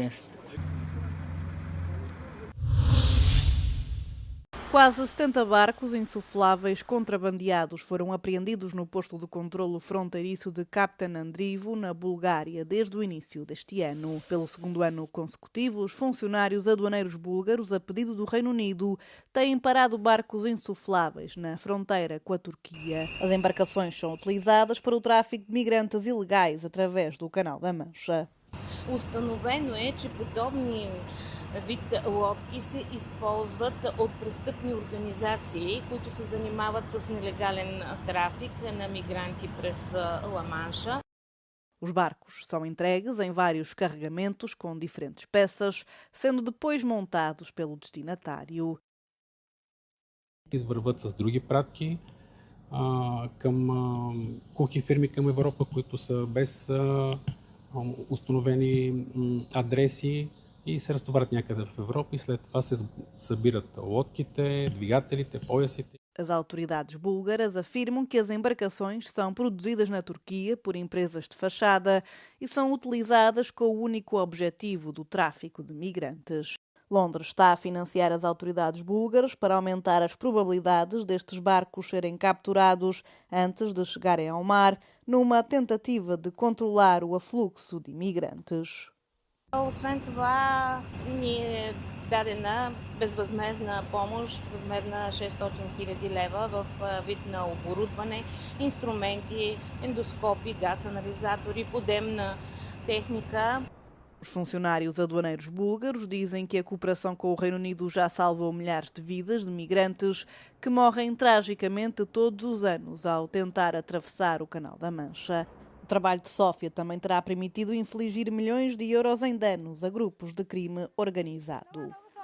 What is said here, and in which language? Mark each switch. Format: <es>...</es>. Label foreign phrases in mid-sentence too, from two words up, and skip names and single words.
<pt>Quase 70 barcos insufláveis contrabandeados foram apreendidos no posto de controlo fronteiriço de Kaptan Andrivo, na Bulgária, desde o início deste ano. Pelo segundo ano consecutivo, os funcionários aduaneiros búlgaros, a pedido do Reino Unido, têm parado barcos insufláveis na fronteira com a Turquia. As embarcações são utilizadas para o tráfico de migrantes ilegais através do Canal da Mancha.</pt> <bg>Установено е, че подобни вид лодки се използват от престъпни организации, които се занимават с нелегален трафик на мигранти през Ла-Манша.</bg> <pt>Os barcos são entregues em vários carregamentos com diferentes peças, sendo depois montados pelo destinatário.</pt> <bg>Върват с други пратки към кухи фирми към Европа, които са без установени адреси и се разтоварят някъде в Европа и след това се събират лодките, двигателите, поясите.</bg> <pt>As autoridades búlgaras afirmam que as embarcações são produzidas na Turquia por empresas de fachada e são utilizadas com o único objetivo do tráfico de migrantes. Londres está a financiar as autoridades búlgaras para aumentar as probabilidades destes barcos serem capturados antes de chegarem ao mar, numa tentativa de controlar o afluxo de imigrantes.</pt> <bg>Освен това, ни е дадена безвъзмездна помощ в размер на 600 000 лева в вид на оборудване, инструменти, ендоскопи, газ-анализатори, подемна техника.</bg> <pt>Os funcionários aduaneiros búlgaros dizem que a cooperação com o Reino Unido já salvou milhares de vidas de migrantes que morrem tragicamente todos os anos ao tentar atravessar o Canal da Mancha. O trabalho de Sófia também terá permitido infligir milhões de euros em danos a grupos de crime organizado.</pt>